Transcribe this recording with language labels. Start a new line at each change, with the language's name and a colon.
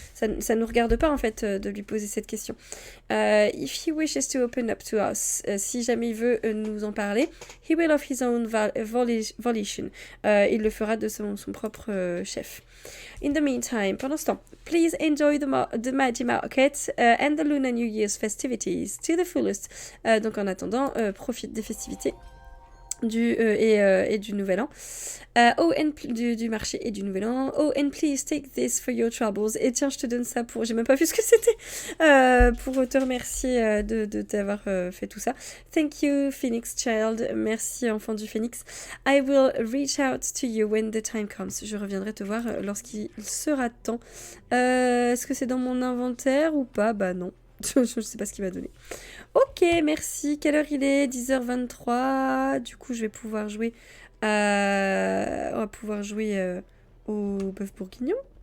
French: ça nous regarde pas en fait de lui poser cette question.
English: If he wishes to open up to us,
French: si jamais il veut nous en parler,
English: he will of his own volition.
French: Il le fera de son propre chef.
English: In the meantime,
French: pendant ce temps,
English: please enjoy the Magi Market and the Lunar New Year's festivities to the fullest.
French: Donc en attendant, profite des festivités. Et du nouvel an. Du marché et du nouvel an.
English: Oh, and please take this for your troubles.
French: Et tiens, je te donne ça pour... J'ai même pas vu ce que c'était. Pour te remercier de t'avoir fait tout ça.
English: Thank you, Phoenix Child.
French: Merci, enfant du Phénix.
English: I will reach out to you when the time comes.
French: Je reviendrai te voir lorsqu'il sera temps. Est-ce que c'est dans mon inventaire ou pas? Bah non. Je sais pas ce qu'il va donner. Ok, merci. Quelle heure il est? 10h23. Du coup, je vais pouvoir jouer on va pouvoir jouer au bœuf bourguignon.